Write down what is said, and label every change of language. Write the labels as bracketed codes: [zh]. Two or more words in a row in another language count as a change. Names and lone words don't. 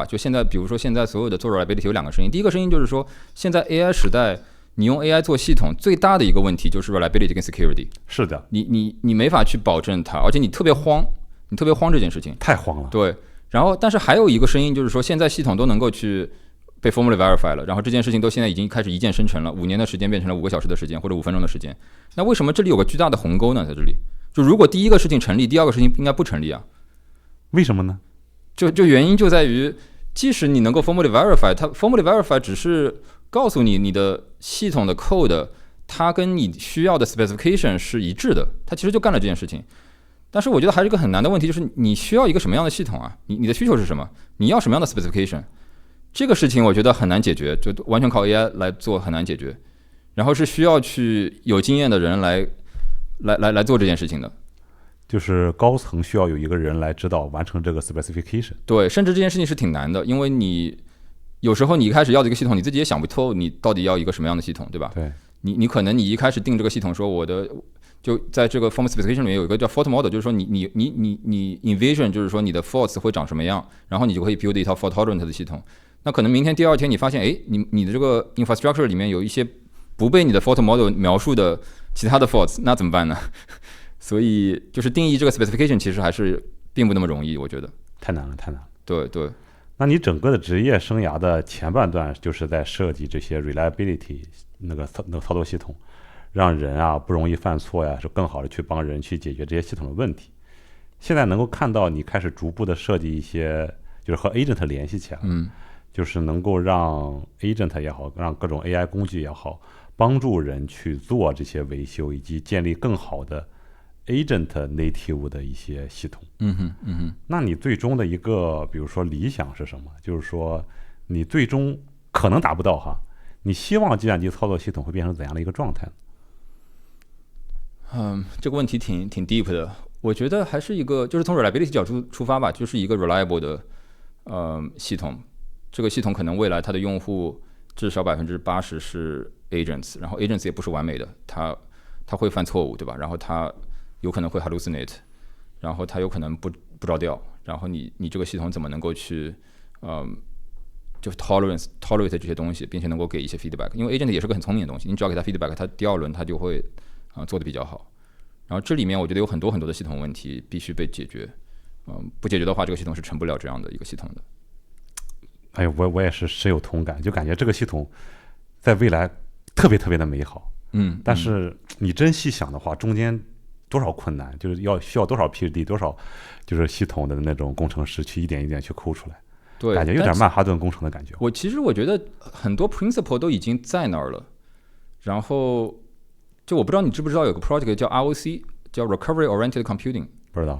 [zh] 就現在，比如說現在所有的做 reliability 有兩個聲音。第一個聲音就是說，現在 AI 時代，你用 AI 做系統，最大的一個問題就是 reliability 跟 security。是的，你沒法去保證它，而且你特別慌，這件事情太慌了。對。然後，但是還有一個聲音就是說，現在系統都能夠去被 [en] formally verify [zh] 了，然後這件事情都現在已經開始一鍵生成了，5年的時間變成了5個小時的時間或者5分鐘的時間。那為什麼這裡有個巨大的鴻溝呢？在這裡，就如果第一個事情成立，第二個事情應該不成立啊？為什麼呢？就原因就在於，即使你能夠 [en] formally verify， [zh] 它 [en] formally verify [zh] 只是告訴你的系統的 code， 它跟你需要的 specification 是一致的，它其實就幹了這件事情。但是我覺得還是一個很難的問題，就是你需要一個什麼樣的系統啊？你的需求是什麼？你要什麼樣的 specification？這個事情我覺得很難解決，就完全靠 AI 來做很難解決。然後是需要去有經驗的人來做這件事情的。就是高層需要有一個人來指導完成這個 specification。對，甚至這件事情是挺難的，因為你有時候你一開始要這個系統，你自己也想不透你到底要一個什麼樣的系統，對吧？對。你可能你一開始定這個系統說我的。就在這個 [en] formal specification [zh] 裡面有一個叫 [en] fault model， [zh] 就是說你 envision 就是說你的 faults 會長什麼樣，然後你就可以 build 一套 [en] fault tolerant [zh] 的系統。那可能明天第二天你發現，哎，你的這個 infrastructure 裡面有一些不被你的 [en] fault model [zh] 描述的其他的 faults， 那怎麼辦呢？所以就是定義這個 specification 其實還是並不那麼容易，我覺得太難了。對。那你整個的職業生涯的前半段就是在設計這些 reliability 那個操作系統。讓人啊不容易犯錯呀，是更好的去幫人去解決這些系統的問題。現在能夠看到你開始逐步的設計一些，就是和 agent 聯繫起來，就是能夠讓 agent 也好，讓各種 AI 工具也好，幫助人去做這些維修，以及建立更好的 [en] agent native [zh] 的一些系統。那你最終的一個，比如說理想是什麼？就是說你最終可能達不到哈，你希望計算機操作系統會變成怎樣的一個狀態呢？這個問題挺 deep 的，我覺得還是一個，就是從 reliability 角度出發吧，就是一個 reliable 的系統。這個系統可能未來它的用戶至少80%是 agents， 然後 agents 也不是完美的，它會犯錯誤，對吧？然後它有可能會 hallucinate， 然後它有可能不着調，然後你這個系統怎麼能夠去就 tolerate 這些東西，並且能夠給一些 feedback， 因為 agent 也是個很聰明的東西，你只要給它 feedback， 它第二輪它就會做得比較好。然後這裡面我覺得有很多的系統問題必須被解決，不解決的話，這個系統是成不了這樣的一個系統的。哎呦，我也是深有同感，就感覺這個系統在未来特別特別的美好。但是你真細想的話，中間多少困难，就是需要多少 PhD，多少就是系統的那種工程師去一點一點去抠出来。对，感觉有点曼哈頓工程的感觉。其實我覺得很多 principle 都已經在那兒了。然後就我不知道你知不知道有個 project 叫 ROC， 叫 Recovery Oriented Computing。不知道。